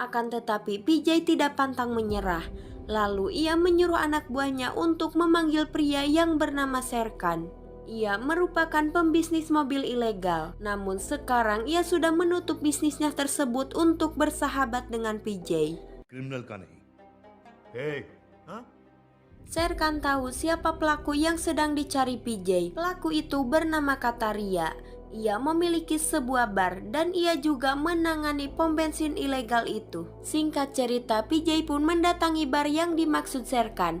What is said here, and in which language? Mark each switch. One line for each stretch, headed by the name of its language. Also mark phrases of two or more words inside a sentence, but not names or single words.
Indonesian: Akan tetapi PJ tidak pantang menyerah. Lalu ia menyuruh anak buahnya untuk memanggil pria yang bernama Serkan. Ia merupakan pembisnis mobil ilegal. Namun sekarang ia sudah menutup bisnisnya tersebut untuk bersahabat dengan PJ.
Hindi: क्रिमिनल का नहीं। Hey, हाँ?
Indonesian: Serkan tahu siapa pelaku yang sedang dicari PJ. Pelaku itu bernama Kataria. Ia memiliki sebuah bar dan ia juga menangani pom bensin ilegal itu. Singkat cerita, PJ pun mendatangi bar yang dimaksud Serkan.